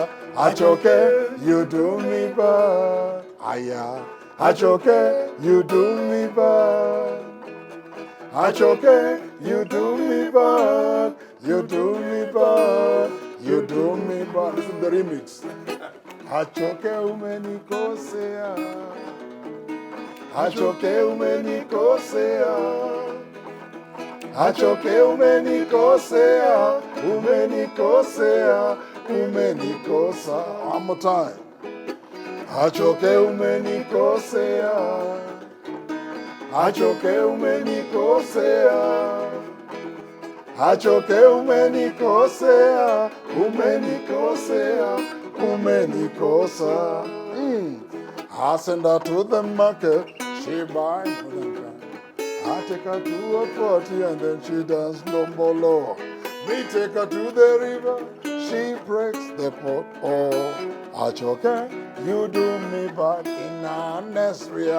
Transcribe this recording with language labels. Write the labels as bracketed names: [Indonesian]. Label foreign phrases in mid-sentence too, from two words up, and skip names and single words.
[English] Achoke, you do me bad. Aya. Achoke, you do me bad. Achoke, you do me bad. You do me bad. You do me bad. This is the remix. [Swahili] Achoke umenikosea. Achoke umenikosea. Achoke umenikosea. Umenikosea. Umenikosa. [English] One more time. [Swahili] Achoke umenikosea. Achoke umenikosea. Achoke umenikosea. Umenikosea. Umenikosa. [English] I send her to the market. She buy for them. I take her to a party and then she dance dombolo. Me take her to the river. She breaks the pot. Oh, Achoke, you do me bad in honest way.